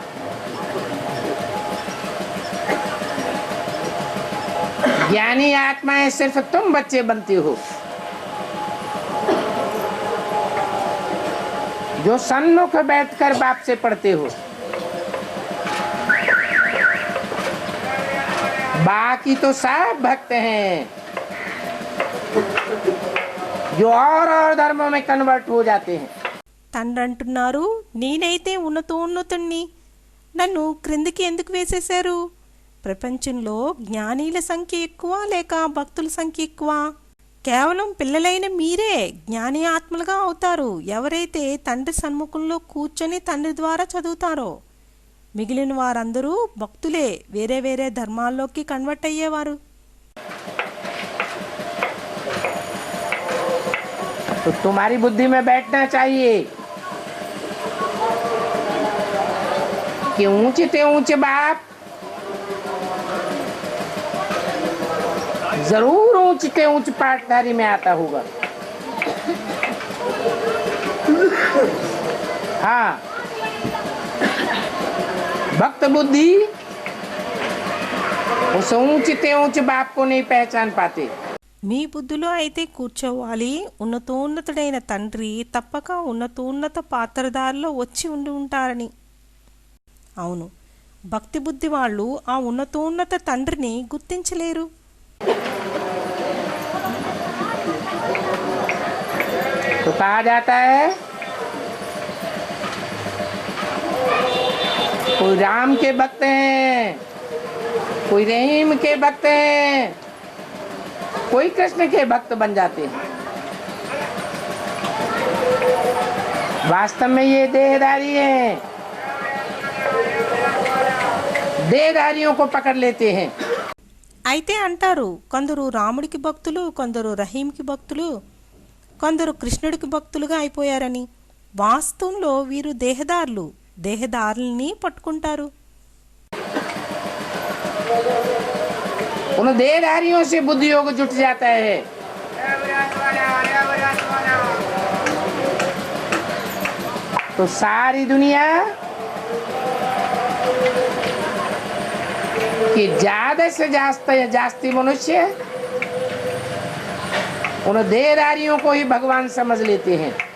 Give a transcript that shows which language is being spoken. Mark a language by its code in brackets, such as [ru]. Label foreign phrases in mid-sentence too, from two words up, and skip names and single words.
[hi] ज्ञानी आत्माएं सिर्फ तुम बच्चे बनती हो जो सन्मुख बैठकर बाप से पढ़ते हो. बाकी तो सब भक्त हैं जो और धर्मों में कन्वर्ट हो जाते हैं. [te] తండ్రి అంటున్నారు నేనైతే ఉన్నతోన్నతుణ్ణి, నన్ను క్రిందికి ఎందుకు వేసేశారు? ప్రపంచంలో జ్ఞానీల సంఖ్య ఎక్కువ లేక భక్తుల సంఖ్య ఎక్కువ? కేవలం పిల్లలైన మీరే జ్ఞాని ఆత్మలుగా అవుతారు ఎవరైతే తండ్రి సన్ముఖంలో కూర్చొని తండ్రి ద్వారా చదువుతారో. మిగిలిన వారందరూ భక్తులే, వేరే వేరే ధర్మాల్లోకి కన్వర్ట్ అయ్యేవారు. [hi] तो तुम्हारी बुद्धि में बैठना चाहिए कि ऊंचे ऊंचे बाप जरूर ऊंचे ऊंच पाठधारी में आता होगा. हाँ, भक्त बुद्धि उस ऊंचे ऊंच बाप को नहीं पहचान पाते. [te] మీ బుద్ధిలో అయితే కూర్చోవాలి ఉన్నతోన్నతుడైన తండ్రి తప్పక ఉన్నతోన్నత పాత్రధారిలో వచ్చి ఉండి ఉంటారని. అవును, భక్తి బుద్ధి వాళ్ళు ఆ ఉన్నతోన్నత తండ్రిని గుర్తించలేరు. [hi] तो कहा जाता है कोई राम के भक्त हैं, कोई रहीम के भक्त हैं, कोई कृष्ण के भक्त बन जाते हैं. वास्तव में ये देहधारी हैं, देहधारियों को पकड़ लेते हैं. [te] అయితే అంటారు కొందరు రాముడికి భక్తులు, కొందరు రహీంకి భక్తులు, కొందరు కృష్ణుడికి భక్తులుగా అయిపోయారని. వాస్తవంలో వీరు దేహదారులు, దేహదారుల్ని పట్టుకుంటారు. [hi] उन देहधारियों से बुद्धि योग जुट जाता है. तो सारी दुनिया कि ज्यादा से जास्ती मनुष्य उन देहधारियों को ही भगवान समझ लेते हैं.